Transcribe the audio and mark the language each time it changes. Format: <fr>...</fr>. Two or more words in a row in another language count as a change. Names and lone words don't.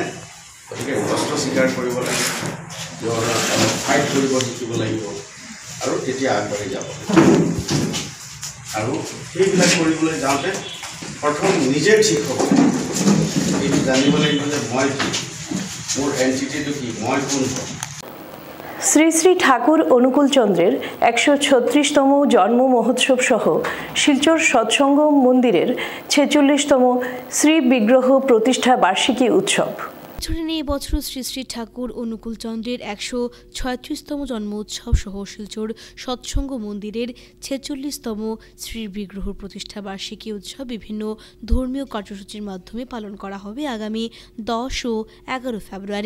<as>গতিকে কষ্ট স্বীকাৰ কৰিব লাগে, ফাইট কৰিব শিকিব লাগিব আৰু তেতিয়া আগবাঢ়ি যাব। আৰু সেইবিলাক কৰিবলৈ যাওঁতে প্ৰথম নিজে ঠিক হ'ব, এইটো জানিব লাগিব যে মই কি, মোৰ এন্টিটিটো কি, মই কোন হয়।</as> <bn>শ্রী শ্রী ঠাকুর অনুকূল চন্দ্রের 136তম জন্ম মহোৎসব সহ শিলচর সৎসঙ্গ মন্দিরের 46তম শ্রী বিগ্রহ প্রতিষ্ঠা বার্ষিকী উৎসব। এই বছর শ্রী শ্রী ঠাকুর অনুকূল চন্দ্রের 136তম জন্ম উৎসব সহ শিলচর সৎসঙ্গ মন্দিরের 46তম শ্রী বিগ্রহ প্রতিষ্ঠা বার্ষিকী উৎসব বিভিন্ন ধর্মীয় কার্যসূচির মাধ্যমে পালন করা হবে আগামী 10 ও 11 ফেব্রুয়ারি।</bn>